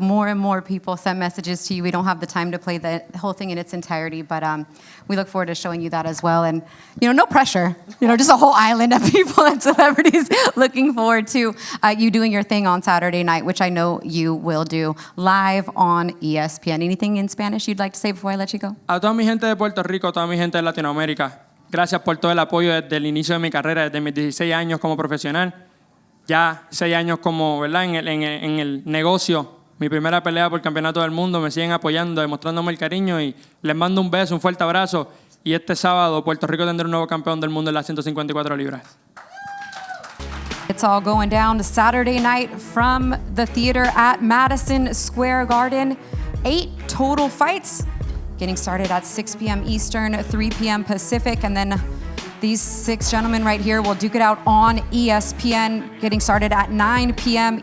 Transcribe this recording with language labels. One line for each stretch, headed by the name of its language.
English: More and more people send messages to you. We don't have the time to play the whole thing in its entirety, but we look forward to showing you that as well. And, no pressure. Just a whole island of people and celebrities looking forward to you doing your thing on Saturday night, which I know you will do live on ESPN. Anything in Spanish you'd like to say before I let you go?
Spanish: A toda mi gente de Puerto Rico, toda mi gente de Latinoamérica, gracias por todo el apoyo desde el inicio de mi carrera, desde mis 16 años como profesional. Ya 6 años como, ¿verdad? En el negocio, mi primera pelea por el campeonato del mundo, me siguen apoyando, demostrándome el cariño y les mando un beso, un fuerte abrazo. Y este sábado Puerto Rico tendrá un nuevo campeón del mundo en las 154 libras.
English: It's all going down Saturday night from the theater at Madison Square Garden. 8 total fights, getting started at 6 p.m. Eastern, 3 p.m. Pacific, and then these 6 gentlemen right here will duke it out on ESPN, getting started at 9 p.m.